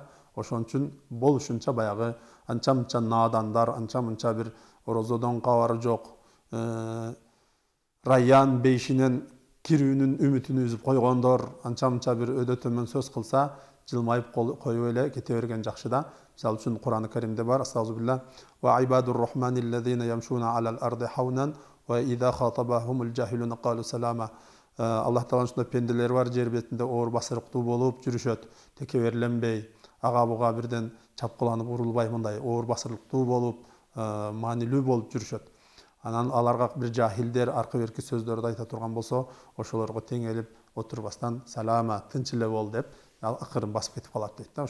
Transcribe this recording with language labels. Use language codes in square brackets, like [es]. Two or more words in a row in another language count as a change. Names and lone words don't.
[ky] Ошон үчүн болушунча баягы анча-мынча надандар, анча-мынча бир орозодон кабары жок, райян бейшинен кирүүнүн үмүтүн үзүп койгондор, анча-мынча бир өдө төмөн сөз кылса, жылмайып коюп эле кете берген жакшы да. Мисалы үчүн Кур'ан-ы Каримде бар: [ar] أستغفر الله وعباد الرحمن الذين يمشون على الأرض هونا وإذا خاطبهم الجاهلون قالوا سلاما. [ky] Аллах Тааланын ушундай пенделери бар, жер бетинде оор басырыктуу болуп жүрүшөт, текеберленбей, ага буга бирден чапкыланып урулбай, мындай оор басырыктуу болуп, маанилүү болуп жүрүшөт. Анан аларга бир жахилдер аркы берки сөздөрдү айта турган болсо, ошолорго теңелип отурбастан салама, тынч эле бол деп акырын басып кетип калат дейт да.